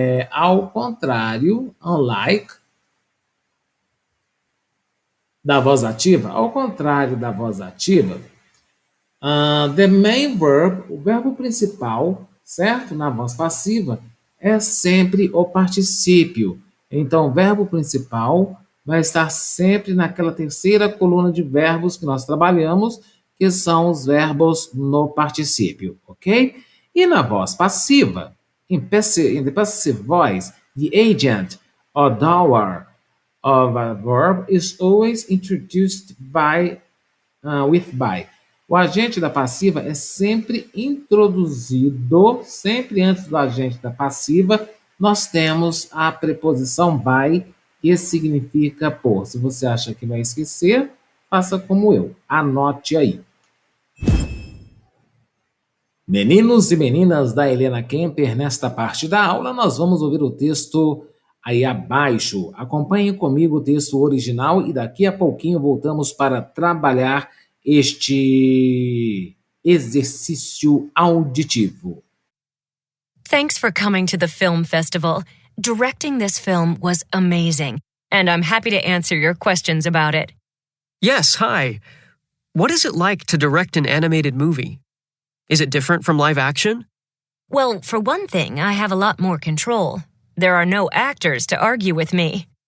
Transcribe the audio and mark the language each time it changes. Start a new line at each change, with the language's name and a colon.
Portuguese: Ao contrário, unlike, da voz ativa, ao contrário da voz ativa,
English: the main verb,
Portuguese: o verbo principal, certo? Na voz passiva, é sempre o particípio. Então, o verbo principal vai estar sempre naquela terceira coluna de verbos que nós trabalhamos, que são os verbos no particípio, ok? E na voz passiva,
English: in the passive voice, the agent or doer of a verb is always introduced with by.
Portuguese: O agente da passiva é sempre introduzido, sempre antes do agente da passiva, nós temos a preposição by, que significa por. Se você acha que vai esquecer, faça como eu, anote aí. Meninos e meninas da Helena Kemper, nesta parte da aula nós vamos ouvir o texto aí abaixo. Acompanhe comigo o texto original e daqui a pouquinho voltamos para trabalhar este exercício auditivo.
English: Thanks for coming to the film festival. Directing this film was amazing, and I'm happy to answer your questions about it. Yes, hi. What is it like to direct an animated movie? Is it different from live action? Well, for one thing, I have a lot more control. There are no actors to argue with me.